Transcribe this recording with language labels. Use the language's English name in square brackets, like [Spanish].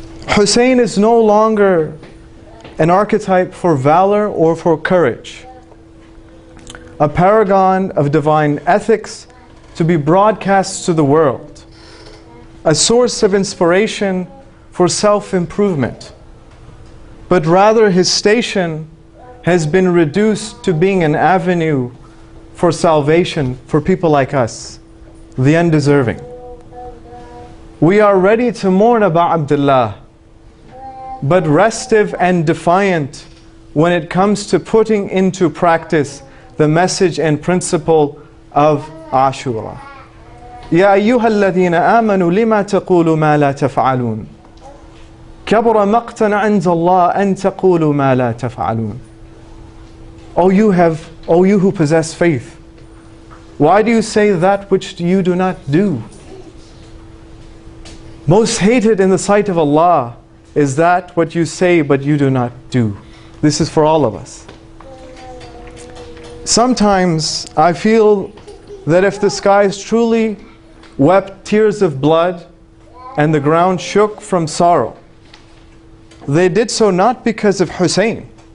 [English] Hussein is no longer an archetype for valor or for courage, a paragon of divine ethics to be broadcast to the world, a source of inspiration for self-improvement, but rather his station has been reduced to being an avenue for salvation for people like us, the undeserving. We are ready to mourn about Abdullah, but restive and defiant when it comes to putting into practice the message and principle of Ashura. [Arabic] يا أيها الذين آمنوا لما تقولوا ما لا تفعلون كبر مقتا عند الله أن تقولوا ما لا تفعلون. [English] O you who possess faith, why do you say that which you do not do? Most hated in the sight of Allah is that what you say but you do not do. This is for all of us. Sometimes I feel that if the skies truly wept tears of blood and the ground shook from sorrow, they did so not because of Hussein,